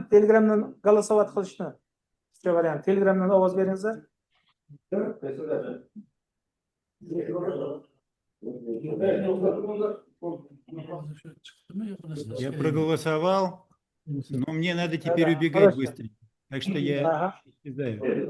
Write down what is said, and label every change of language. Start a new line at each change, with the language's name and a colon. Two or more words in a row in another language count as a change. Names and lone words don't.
Uzbek: Telegramdan голосовать qilishni. Sizga variant. Telegramdan ovoz beringizlar.
Russian: Я проголосовал, но мне надо теперь Да, убегать хорошо. быстро. Так что я Ага. исчезаю.